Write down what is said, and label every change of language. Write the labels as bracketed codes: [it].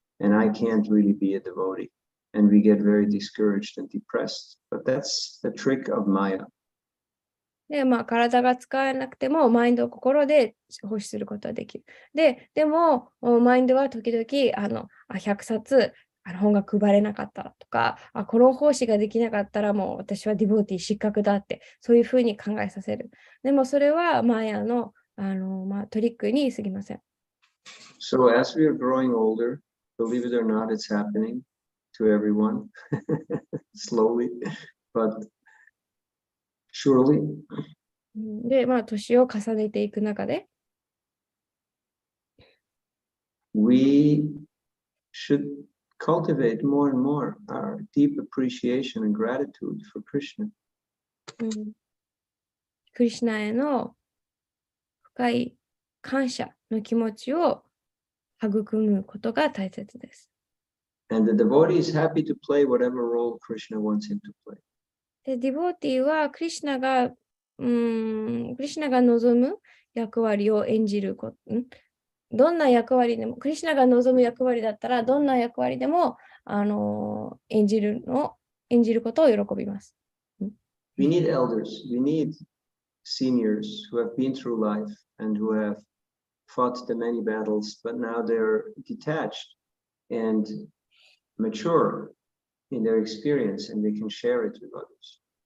[en] And I can't really be a devotee. And we get very discouraged and depressed. But that's the trick of Maya. [ja] で、体が使えなくても、マインドを心で奉仕することはできる。でも、マインドは時々、100冊、本が配れなかったとか、この奉仕ができなかったらもう私はディボーティー失格だって、そういうふうに考えさせる。でもそれはマヤの、トリックに過ぎません。 [en] So as we are growing older, believe it or not, it's happening to everyone, slowly, but surely. [ja] で、年を重ねていく中で、 [en] we should cultivate more and more our deep appreciation and gratitude for Krishna. [ja] クリシュナへの深い感謝の気持ちを育むことが大切です。 [en] And the devotee is happy to play whatever role Krishna wants him to play. [ja] で、ディボーティーはクリシュナが望む役割を演じること、どんな役割でも、クリシュナが望む役割だったら、どんな役割でも演じることを喜びます。 [en] We need elders, we need seniors who have been through life and who have fought the many battles, but now they're detached and mature in their experience and they can share it with others.